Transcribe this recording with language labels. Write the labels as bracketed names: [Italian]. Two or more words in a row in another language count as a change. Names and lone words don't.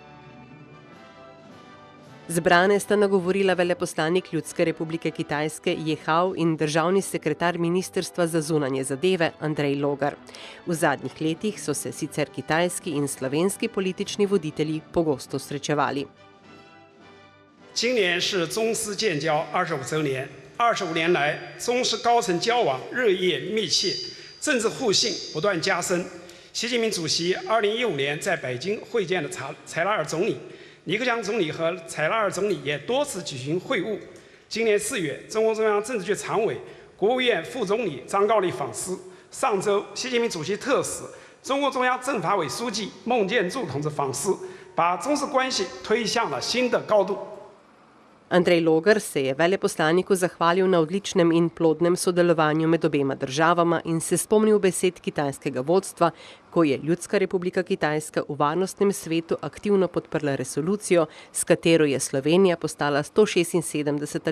[Slovenian] Zbrane sta nagovorila veleposlanik Ljudske republike Kitajske Je Hao in državni sekretar Ministrstva za zunanje zadeve Andrej Logar. V zadnjih letih so se sicer kitajski in slovenski politični voditelji pogosto srečevali. [Chinese] 今年是中斯建交25周年，25年来，中斯高层交往日益密切，政治互信不断加深。习近平主席2015年在北京会见了柴拉尔总理，李克强总理和柴拉尔总理也多次举行会晤。今年4月，中共中央政治局常委、国务院副总理张高丽访斯。上周，习近平主席特使、中共中央政法委书记孟建柱同志访斯，把中斯关系推向了新的高度。 [Slovenian] Andrej Logar se je veleposlaniku zahvalil na odličnem in plodnem sodelovanju med obema državama in se spomnil besed kitajskega vodstva, ko je Ljudska republika Kitajska v varnostnem svetu aktivno podprla resolucijo, s katero je Slovenija postala 176.